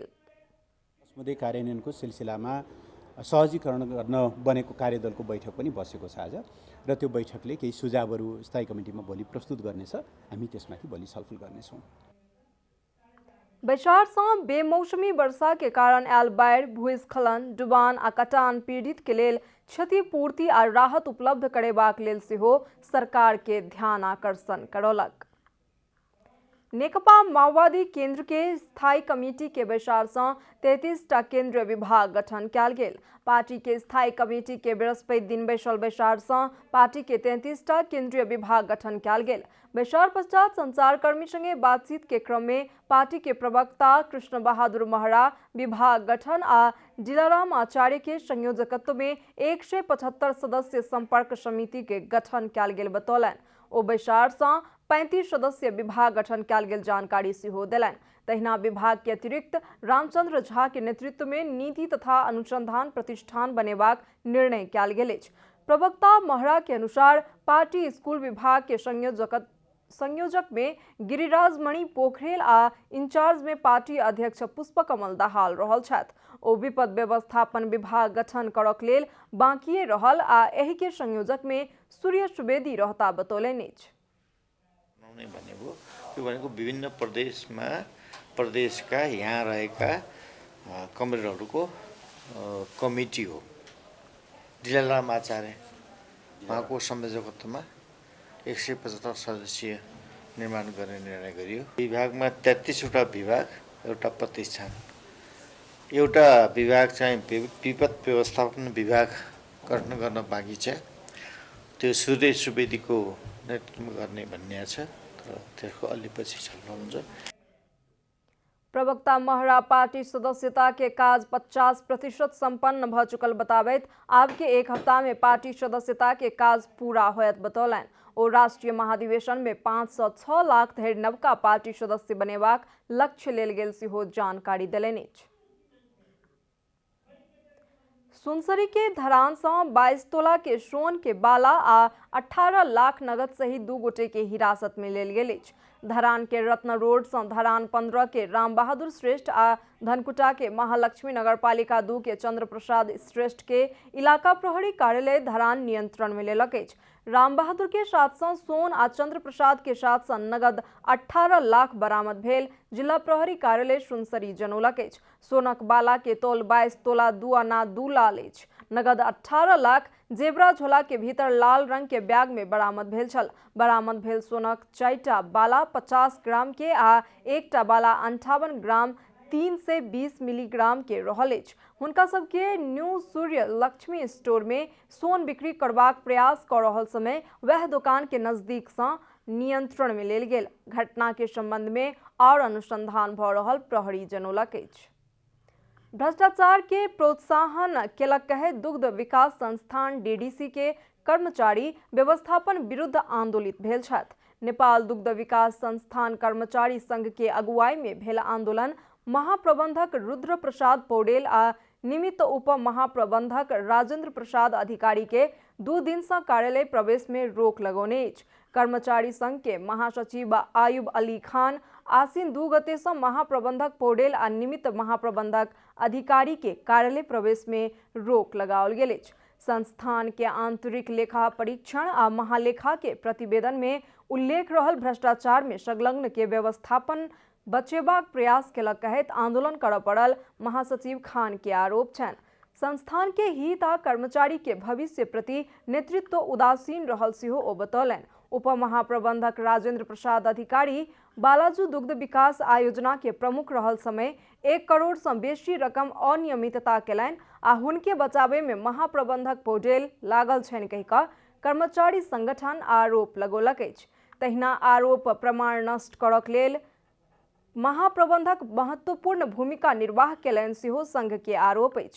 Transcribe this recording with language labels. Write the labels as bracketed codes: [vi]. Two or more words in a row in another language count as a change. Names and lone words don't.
[ne] मुद्दे कार्यान्वयनको सिलसिलामा सहजीकरण गर्न बनेको कार्यदलको बैठक पनि बसेको छ आज र त्यो बैठकले केही सुझावहरू स्थायी कमिटीमा भोलि प्रस्तुत गर्नेछ। हामी त्यसमाथि भोलि छलफल गर्नेछौँ। [mai] बैसारसँग बेमौसमी वर्षा के कारण आयल बाढ़, भूस्खलन, डुबान आ कटान पीड़ित के लेल क्षतिपूर्ति आ राहत उपलब्ध करेबाक लेल सेहो सरकार के ध्यान आकर्षण करौलक। नेकपा माओवादी केंद्र के स्थायी कमेटी के बैसार से 33टा केंद्रीय विभाग गठन कयल गेल। पार्टी के स्थायी कमेटी के बृहस्पति दिन बैसल बैसार से पार्टी के 33टा केंद्रीय विभाग गठन कयल गेल। बैसार पश्चात संचारकर्मी संगे बातचीत के क्रम में पार्टी के प्रवक्ता कृष्ण बहादुर महरा विभाग गठन आ दिलाराम आचार्य के संयोजकत्व में 175 सदस्य संपर्क समिति के गठन कयल गेल बतौलन। ओ बैसार से 35 सदस्य विभाग गठन कयल गेल जानकारी सेहो देलनि। तहिना विभाग के अतिरिक्त रामचंद्र झा के नेतृत्व में नीति तथा अनुसंधान प्रतिष्ठान बनेबाक निर्णय कयल गेल अछि। प्रवक्ता महरा के अनुसार पार्टी स्कूल विभाग के संयोजक में गिरिराज मणि पोखरेल आ इंचार्ज में पार्टी अध्यक्ष पुष्पकमल दाहाल रहल छथि। ओ विपद व्यवस्थापन विभाग गठन करक लेल बाँकिए रहल आ एहि के संयोजक में सूर्य सुवेदी रहता बतौलनि अछि। [ne] भनेको विभिन्न प्रदेशमा प्रदेशका यहाँ रहेका कमरेडहरूको कमिटी हो। दिलाराम आचार्य उहाँको संयोजकत्वमा 175 सदस्यीय निर्माण गर्ने निर्णय गरियो। विभागमा 33वटा विभाग, एउटा प्रतिष्ठान, एउटा विभाग चाहिँ विपद व्यवस्थापन विभाग गठन गर्न बाँकी छ। त्यो सूर्य सुवेदीको नेतृत्व गर्ने भन्ने छ, तर त्यसको अलि पछि छलफल हुन्छ। [mai] प्रवक्ता महरा पार्टी सदस्यता के काज 50% संपन्न भ चुकल बताबैत आब के एक हफ्ता में पार्टी सदस्यता के काज पूरा होयत बतौलन। और राष्ट्रीय महाधिवेशन में 506 लाख धरि नवका पार्टी सदस्य बनेबाक लक्ष्य लेल गेल सेहो जानकारी देलनि अछि। सुनसरी के धरान से 22 तोला के सोन के बाला आ 18 लाख नगद सहित 2 गोटे के हिरासत में लेल गेल अछि। धरान के रत्न रोड से धरान 15 के राम बहादुर श्रेष्ठ आ धनकुटा के महालक्ष्मी नगरपालिका 2 के चंद्र प्रसाद श्रेष्ठ के इलाका प्रहरी कार्यालय धरान नियंत्रण में लेलक अछि। राम बहादुर के साथ सोन आ चंद्र प्रसाद के साथ नगद 18 लाख बरामद भेल जिला प्रहरी कार्यालय सुनसरी जनौलक अछि। सोनक बाला के तौल 22 तोला 2 आना 2 लाल अछि। नगद 18 लाख जेबरा झोला के भीतर लाल रंग के बैग में बरामद भेल छल। बरामद भेल सोनक 4टा बाला 50 ग्राम के आ 1टा बाला 58 ग्राम 320 मिलीग्राम के रहल अछि। हुनका सबके न्यू सूर्य लक्ष्मी स्टोर में सोन बिक्री करबाक प्रयास कर रहल समय वह दुकान के नजदीक से नियंत्रण में लेल गेल। घटना के संबंध में और अनुसंधान भ रहल प्रहरी जनौलक अछि। भ्रष्टाचार के प्रोत्साहन केलक कहे दुग्ध विकास संस्थान डीडीसी के कर्मचारी व्यवस्थापन विरुद्ध आंदोलित भेल छथि। नेपाल दुग्ध विकास संस्थान कर्मचारी संघ के अगुवाई में भेल आंदोलन महाप्रबंधक रुद्र प्रसाद पौडेल आ निमित्त उप महाप्रबंधक राजेंद्र प्रसाद अधिकारी के 2 दिन से कार्यालय प्रवेश में रोक लगौने अछि। कर्मचारी संघ के महासचिव आयुब अली खान आसीन 2 गते से महाप्रबंधक पौडेल आ निमित्त महाप्रबंधक अधिकारी के कार्यालय प्रवेश में रोक लगाओल गेल अछि। संस्थान के आंतरिक लेखा परीक्षण आ महालेखा के प्रतिवेदन में उल्लेख रहल भ्रष्टाचार में संलग्न के व्यवस्थापन बचेबाक प्रयास केलक कहैत आंदोलन करऽ पड़ल महासचिव खान के आरोप छनि। संस्थान के हित आ कर्मचारी के भविष्य प्रति नेतृत्व उदासीन रहल सेहो ओ बतौलनि। उप महाप्रबंधक राजेंद्र प्रसाद अधिकारी बालाजू दुग्ध विकास आयोजना के प्रमुख रहल समय 1 करोड़ से बेसी रकम अनियमितता केलनि आ हुनके बचावे में महाप्रबंधक पौडेल लागल छनि कहि कऽ कर्मचारी संगठन आरोप लगौलक अछि। तहिना आरोप प्रमाण नष्ट करक लेल महाप्रबंधक महत्वपूर्ण भूमिका निर्वाह केलनि सेहो संघ के आरोप अछि।